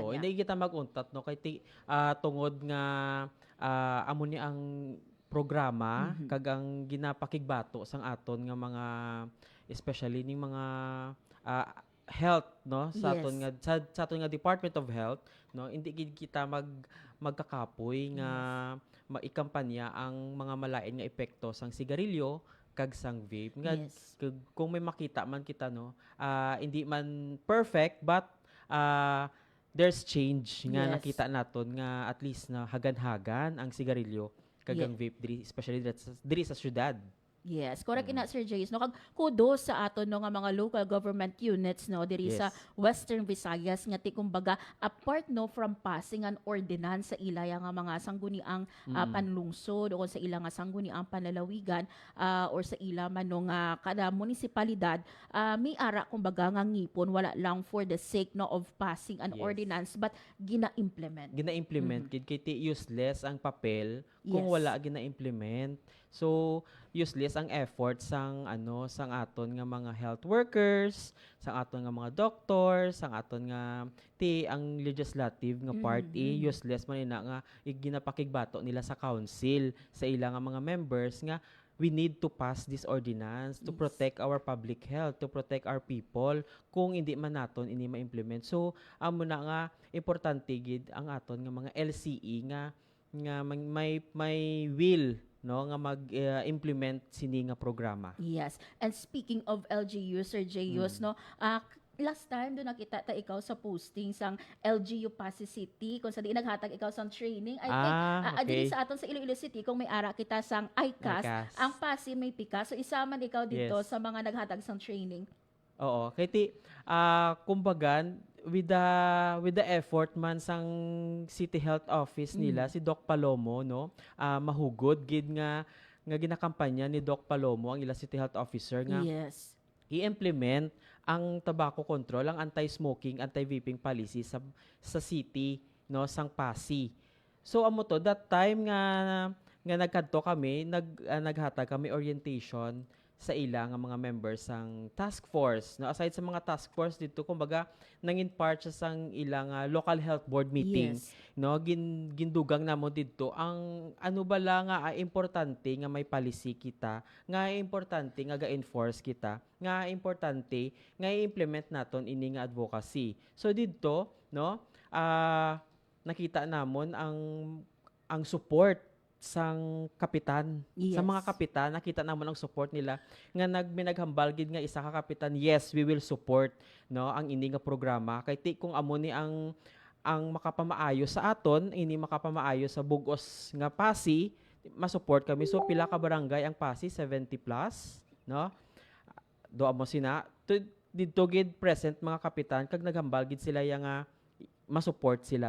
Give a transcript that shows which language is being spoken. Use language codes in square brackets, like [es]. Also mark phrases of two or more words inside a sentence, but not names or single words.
[hil] Oo, hindi kita maguntat no kay tungod nga amo ni ang programa kag ang ginapakigbato sang aton nga mga especially ning mga health no sa aton Yes. nga sa aton nga Department of Health no hindi gid kita magkakapoy nga maikampanya ang mga malain nga epekto sang sigarilyo kag sang vape nga Yes. kung may makita man kita no hindi man perfect [en] but there's change [hil] nga Yes. nakita naton nga at least na hagan-hagan ang sigarilyo kag ang vape diri especially diri sa syudad. Yes, correct ina Sir Jace no kag kudos sa aton no nga mga local government units no diri sa Yes. Western Visayas nga ti kumbaga apart no [en] from passing an ordinance [hil] sa ilaya nga mga sangguniang panlungsod o sa ila nga sangguniang panlalawigan or sa ila man no nga kada munisipalidad may ara kumbaga nga ngipon wala lang [en] for the sake [hil] no [en] of passing an [hil] Yes. ordinance but gina-implement. Gina-implement kay ti useless ang papel kung Yes. wala gina-implement. So useless ang effort sang sang aton nga mga [en] health workers, [hil] sang aton nga mga doctors, sang aton nga ang legislative nga part useless man ina nga ginapakigbato nila sa council sa ila nga mga members nga [en] we need to pass this ordinance to [hil] Yes. [en] protect our public health, to protect our people. [hil] Kung hindi man naton ini ma-implement. So amo na nga importante gid ang aton nga mga LCE nga may will no nga mag-implement sini nga programa. Yes. [en] And speaking of LGU, [hil] Sir Jayus, no, last time doon nakita ta ikaw sa posting sang LGU Pasig City kung sa di naghatag ikaw sang training. I think dili okay. sa aton sa Iloilo City kung may ara kita sang ICAS, ICAS. ang Pasig may pika. So isaman ikaw dito Yes. sa mga naghatag sang training. Oo, kay kumbaga [en] with the effort [hil] man sang City Health Office nila si Doc Palomo no mahugod gid nga ginakampanya ni Doc Palomo ang ila City Health Officer nga Yes. i-implement ang [en] tobacco control, [hil] ang [en] anti-smoking, anti-vaping policy [hil] sa city no sang Pasig. So amo to that time nga nagkadto kami, naghatag kami orientation sa ila nga mga members sang [en] task force. [hil] No, aside sa mga [en] task force [hil] dito, kumbaga nangin part siya sang ilang [en] local health board meeting. [hil] Yes. No, gindugang namo dito ang ano bala nga importante nga may policy kita, nga importante nga ga-enforce kita, nga importante nga i-implement naton ini nga advocacy. So dito, no, nakita namon ang support sang kapitan. Sa mga Yes. kapitan, nakita naman ang support nila nga naghambal gid nga isa ka kapitan, [en] yes, we will support [hil] no ang ini nga programa kay kung amo ni ang makapamaayo sa aton, ini makapamaayo sa bugos nga Pasig, masupport kami. So pila ka barangay ang Pasig, 70 plus, no? Do amo sina didto gid present mga kapitan kag naghambal gid sila yang masupport sila.